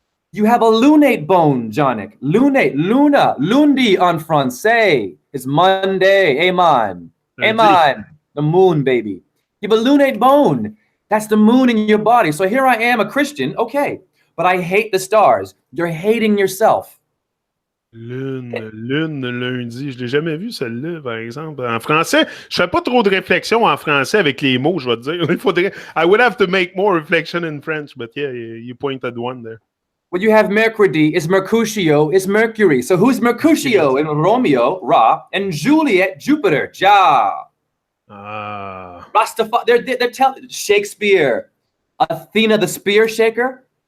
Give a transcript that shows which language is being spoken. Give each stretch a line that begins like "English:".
English: You have a lunate bone, Jonik. Lunate, luna,
French: lundi en français.
English: It's Monday, amen. Amen. The moon, baby. You have a lunate bone. That's the moon in your body. So here I am, a Christian, okay. But I hate the stars. You're hating yourself.
French: Lune, lundi. Je l'ai jamais vu, celle-là, par exemple. En français, je fais pas trop de réflexion en français avec les mots, je vais te dire. Il faudrait...
English: I would have to make more reflection in French, but yeah, you pointed one there. When you have Mercredi, it's Mercutio, it's Mercury. So who's Mercutio in Romeo, Ra, and Juliet, Jupiter, Ja. Rastafari, they're telling Shakespeare, Athena the spear shaker.